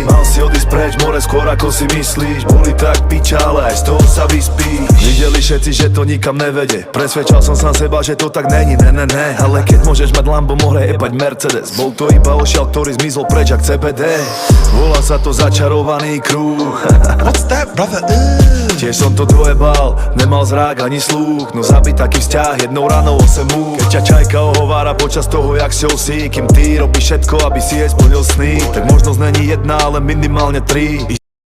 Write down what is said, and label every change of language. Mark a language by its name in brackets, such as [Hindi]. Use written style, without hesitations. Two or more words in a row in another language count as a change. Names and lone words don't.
[Slovak] Mal si odísť preč more skôr ako si myslíš, boli tak piča, ale aj z toho sa vyspíš. Videli všetci, že to nikam nevede, presvedčal som sám seba, že to tak není, ne. Ale keď môžeš mať Lambo, mohre jebať Mercedes. Bol to iba ošial, ktorý zmizol preč jak CBD. Volá sa to začarovaný kruh. [English] What's that, brother? [Slovak] Tiež som to dojebal, nemal zrák ani slúch. No zabiť taký vzťah jednou ranou 8 múk. Keď ťa čajka ohovára počas toho, jak si osí, kým ty robíš všetko, aby si jej splnil sny, tak možnosť není jedna, ale minimálne 3.